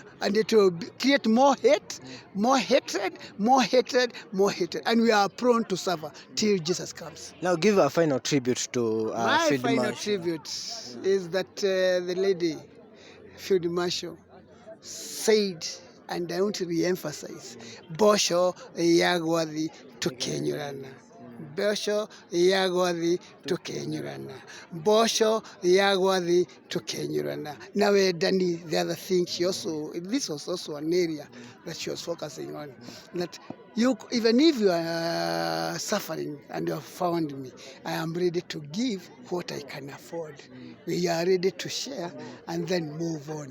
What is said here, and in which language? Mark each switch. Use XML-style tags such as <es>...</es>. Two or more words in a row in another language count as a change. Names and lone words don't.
<en>And it will create more hate, more hatred, more hatred, more hatred. And we are prone to suffer till Jesus comes. Now give a final tribute to My final tribute is that the lady, Field Marshal, said, and I want to re-emphasize,</en> <nyn>Bosho Yagwathi tukenyurana. Bosho Yagwathi tukenyurana. Bosho Yagwathi tukenyurana.</nyn> <en>Now, Danny, the other thing, this was also an area that she was focusing on. That even if you are suffering and you have found me, I am ready to give what I can afford. We are ready to share and then move on.</en>